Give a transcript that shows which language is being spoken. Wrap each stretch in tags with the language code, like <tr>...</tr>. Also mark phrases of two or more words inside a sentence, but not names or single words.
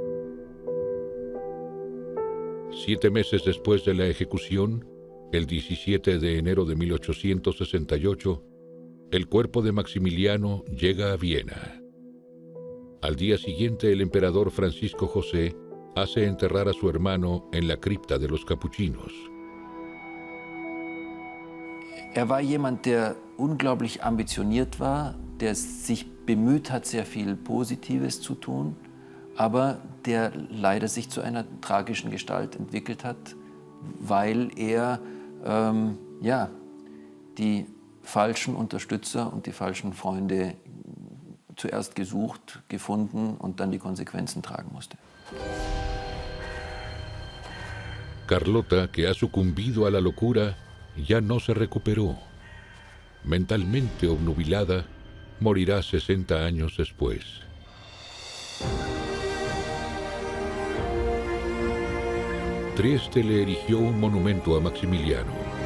<es>7 meses después de la ejecución, el 17 de enero de 1868, el cuerpo de Maximiliano llega a Viena. Al día siguiente, el emperador Francisco José hace enterrar a su hermano en la cripta de los capuchinos.</es> <de>Er war jemand, der unglaublich ambitioniert war, der sich bemüht hat, sehr viel Positives zu tun, aber der leider sich zu einer tragischen Gestalt entwickelt hat, weil er ja, die falschen Unterstützer und die falschen Freunde zuerst gesucht, gefunden und dann die Konsequenzen tragen musste.</de> <es>Carlota, que ha sucumbido a la locura, ya no se recuperó. Mentalmente obnubilada, morirá 60 años después. Trieste le erigió un monumento a Maximiliano.</es>